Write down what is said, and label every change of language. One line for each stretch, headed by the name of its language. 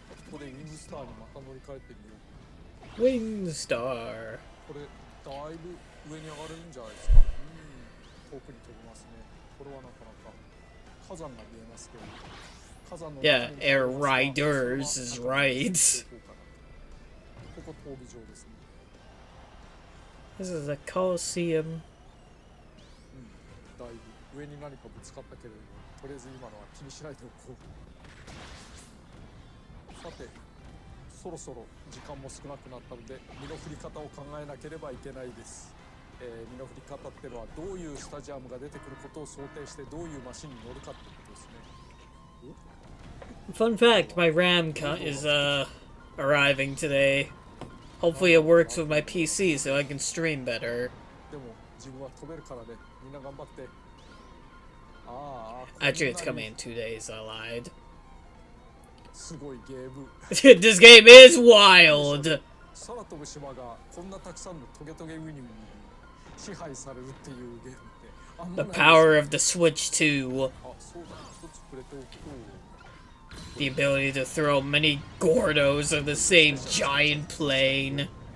Japanese: これウィングスターにまた乗り換えてみよう。
English: Wing Star.
Japanese: これだいぶ上に上がれるんじゃないですか。遠くに飛びますね。これはなかなか火山が見えますけど。火山の
English: Yeah, Air Riders is right.
Japanese: ここ闘技場ですね。
English: This is a Coliseum.
Japanese: だいぶ上に何かぶつかったけれども、とりあえず今のは気にしないでおこう。さて、そろそろ時間も少なくなったので身の振り方を考えなければいけないです。身の振り方っていうのはどういうスタジアムが出てくることを想定してどういうマシンに乗るかってことですね。
English: Fun fact, my RAM is arriving today. Hopefully it works with my PC so I can stream better.
Japanese: でも自分は飛べるからね。みんな頑張って。
English: Actually, it's coming in 2 days. I lied.
Japanese: すごいゲーム。
English: This game is wild.
Japanese: 空飛ぶ島がこんなたくさんのトゲトゲウニに支配されるっていうゲームってあんま
English: The
Japanese: ないです。
English: power of the Switch 2.
Japanese: あ、そうだ。一つ触れておくと。
English: The ability to throw many Gordos on the same giant plane.